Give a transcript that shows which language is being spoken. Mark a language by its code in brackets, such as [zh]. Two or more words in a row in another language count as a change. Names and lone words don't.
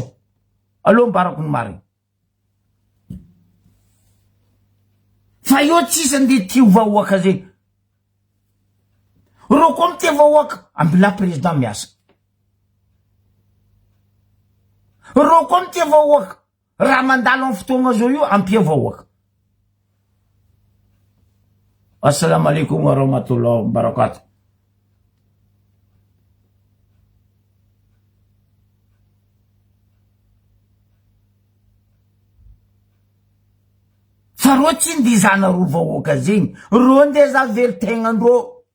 [mg] Allo ambarako ny marigny. Fa io tsisy andeha tia vahoaka zay. Ro koa mity vahoaka ambila président miasa. Ro koa mity vahoaka raha mandalo amy fotoagna zao io ampia vahoaka. [ar] السلام عليكم ورحمة الله وبركاته. [mg] Fa ro tsy ndizana ro vahoaka zegny. Ro ndeha za velitegnandreo.